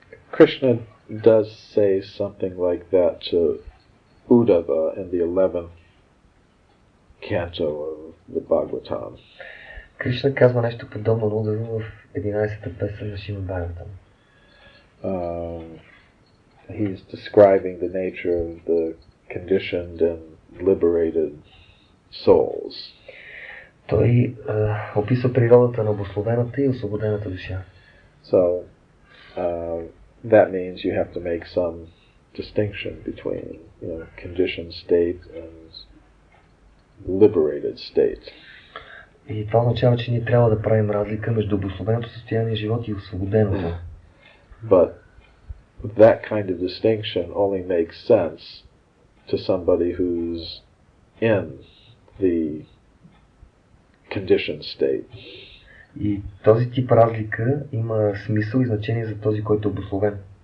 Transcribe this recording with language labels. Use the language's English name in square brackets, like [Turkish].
[English] Krishna does say something like that to Uddhava in the 11th canto of the Bhagavatam. [Bulgarian] Кришна казва нещо подобно на Удава в 11-та песен на Шримад Бхагаватам. [English] He's describing the nature of the conditioned and liberated souls. [Bulgarian] Той описва природата на обусловената и освободената душа. [English] So, that means you have to make some distinction between, conditioned state and liberated state. [Bulgarian] И това означава, че ние трябва да правим разлика между обусловеното състояние на живот и освободеното. [English] But that kind of distinction only makes sense to somebody who's in the conditioned state. [Bulgarian] И този тип разлика има смисъл и значение за този, който е обусловен.